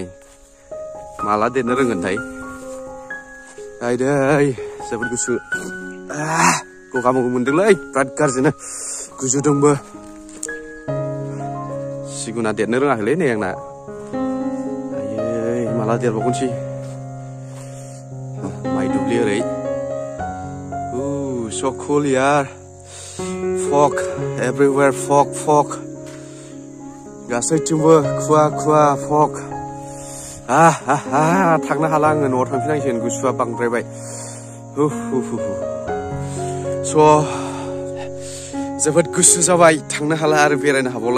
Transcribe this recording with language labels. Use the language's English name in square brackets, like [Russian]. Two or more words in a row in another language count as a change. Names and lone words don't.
[Bodo] माला देरनो रोंगोनथाय. दै जोबोद गुसु. गगा मोनदोंलै बिराद गाज्रिनो गुजुदोंबो. सिगुना देरनो रोङाखैलै नै आंना. आयै माला देरबावगोनसै. माइ दुब्लि ओरै. [English] So cool यार. Fog everywhere, fog. [Bodo] गासैथिंबो खुवा fog. थांनो हाला आङो, न'आव थांफिनांसिगोन, गुसुआ बांद्रायबाय. जोबोद गुसु जाबाय, थांनो हाला आरो बेरायनो हाबावला.